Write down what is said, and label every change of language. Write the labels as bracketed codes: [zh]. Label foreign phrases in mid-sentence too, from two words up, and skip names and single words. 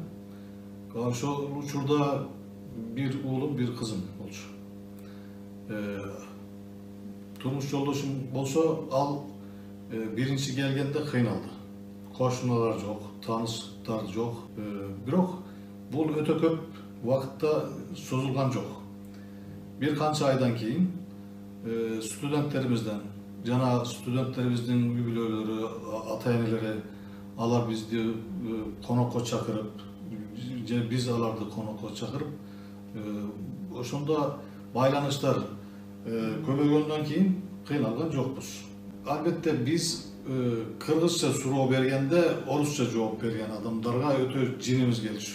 [ky] Ошол учурда бир уулум, бир кызым болчу. Турмуш жолдошум болсо, ал биринчи келгенде кыйналды. Кошуналар жок, тааныштар жок. Бирок бул өтө көп убакытта созулган жок. Бир канча айдан кийин студенттерибизден, жана студенттерибиздин үй бүлөлөрү, ата-энелери алар бизди конокко чакырып, же биз аларды конокко чакырып, ошондо байланыштар көбөйгөндөн кийин кыйналган жокпуз. Албетте биз кыргызча суроо бергенде орусча жооп берген адамдарга өтө жинибиз келчү.